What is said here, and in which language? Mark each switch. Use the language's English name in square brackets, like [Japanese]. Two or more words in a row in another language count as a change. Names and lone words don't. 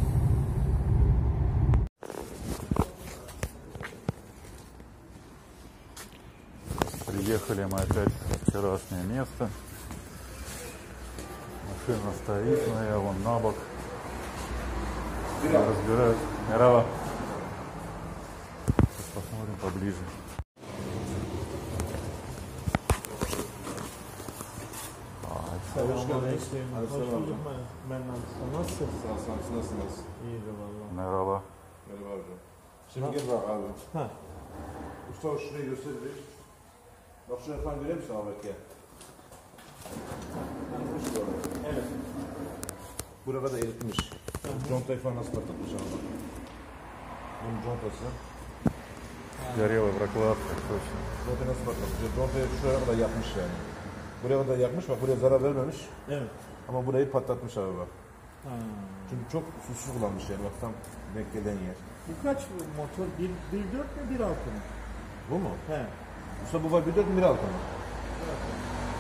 [Russian] Приехали мы опять в вчерашнее место. Машина стоит, но я вон на бок. Разбираюсь. Мерава. Сейчас посмотрим поближе. [Turkish] Selamünaleyküm. Hoş bulduk ben nasılsın? Nasılsınız? İyidir valla. Merhaba. Merhaba hocam. Şimdi gel bak abi. Ha. Mustafa şurayı gösterir. Bak şuraya falan görüyor musun Ahmet ya? Evet. Burada da eritmiş. Contayı falan nasıl patlatmış abi? Bunun contası. [Russian] Горелая прокладка, точно. [Turkish] Contayı nasıl patlatmış? Contayı şuraya kadar yapmış yani. Buraya kadar yapmış, bak buraya zarar vermemiş. Evet. Ama burayı patlatmış abi bak. Ha. Çünkü çok susuz kullanmış yani, bak tam denk gelen yer. Bu kaç motor? 1.4 mi 1.6 mı? Bu mu? He. Usta bu var 1.4 mi 1.6 mı? 1.6.